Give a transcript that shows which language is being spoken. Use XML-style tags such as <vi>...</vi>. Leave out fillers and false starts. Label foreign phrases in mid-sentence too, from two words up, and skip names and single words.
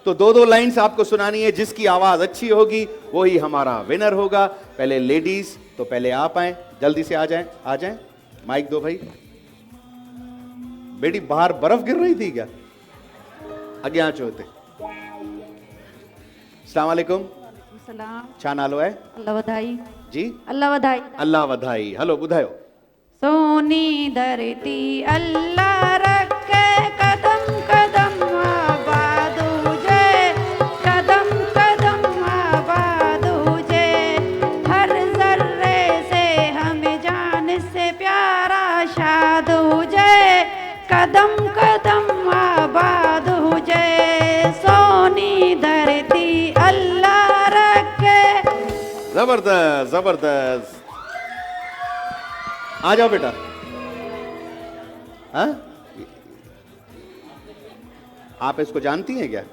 <hi>तो दो दो लाइंस आपको सुनानी है। जिसकी आवाज अच्छी होगी वही हमारा विनर होगा। पहले लेडीज, तो पहले आप आए, जल्दी से आ जाएं। माइक दो भाई। बेटी बाहर बर्फ गिर रही थी क्या?</hi> <sd>अगे आ चोते।</sd> <ar>السلام عليكم.</ar> <sd>छा नालो है? अल्लाह वधाई जी, अल्लाह वधाई अल्लाह वधाई। हलो ॿुधायो। सोनी धरती अल्लाह रखे कदम कदम आबाद हुजे, कदम कदम आबाद हुजे,</sd> <hi>हर जर्रे से हमें जान से प्यारा</hi> <sd>शाद हुजे, कदम कदम आबाद हुजे, सोनी धरती अल्लाह रखे।</sd> <hi>जबरदस्त जबरदस्त। आ जाओ बेटा। हाँ, आप इसको जानती हैं क्या?</hi>